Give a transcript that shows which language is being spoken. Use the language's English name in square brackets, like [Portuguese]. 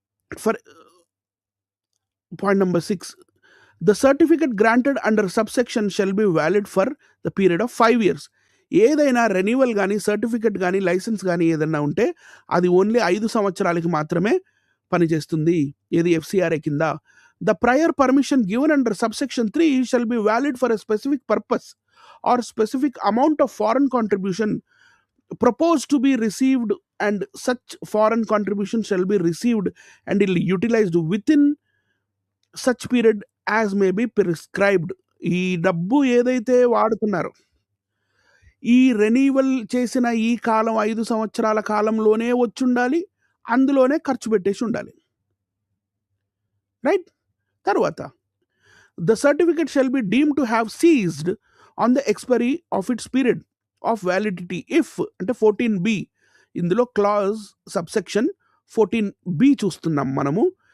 [English] For point number 6, the certificate granted under subsection shall be valid for the period of 5 years. [Telugu] ఏదైనా renewal కానీ, certificate కానీ, licence కానీ ఏదన్నా ఉంటే అది ఓన్లీ 5 సంవత్సరాలకి మాత్రమే పనిచేస్తుంది. ఏది, ఎఫ్‌సిఆర్‌ఏ కింద. [English] The prior permission given under subsection 3 shall be valid for a specific purpose or specific amount of foreign contribution proposed to be received, and such foreign contribution shall be received and utilized within such period as may be prescribed. [Telugu] ఈ డబ్బు ఏదైతే వాడుతున్నారో, ఈ renewal చేసిన ఈ కాలం 5 సంవత్సరాల కాలంలోనే వచ్చుండాలి. అందులోనే ఖర్చు పెట్టేసి ఉండాలి. రైట్. [English] తరువాత the certificate shall be deemed to have ceased on the expiry of its period of validity if, [Telugu] అంటే 14B, ఇందులో క్లాజ్ సబ్సెక్షన్ 14B చూస్తున్నాం మనము.